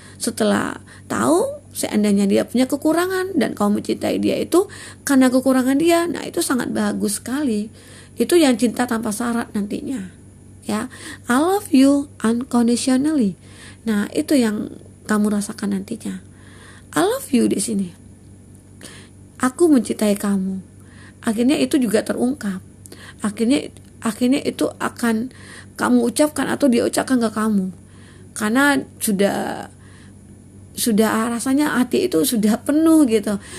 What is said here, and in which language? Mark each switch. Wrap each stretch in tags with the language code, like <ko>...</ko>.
<id>Setelah tahu seandainya dia punya kekurangan dan kamu mencintai dia itu karena kekurangan dia, nah itu sangat bagus sekali. Itu yang cinta tanpa syarat nantinya ya.</id> <en>I love you unconditionally.</en> <id>Nah itu yang kamu rasakan nantinya.</id> <en>I love you</en> <id>di sini. Aku mencintai kamu. Akhirnya itu juga terungkap. Akhirnya itu akan kamu ucapkan atau dia ucapkan ke kamu. Karena sudah rasanya hati itu sudah penuh gitu.</id>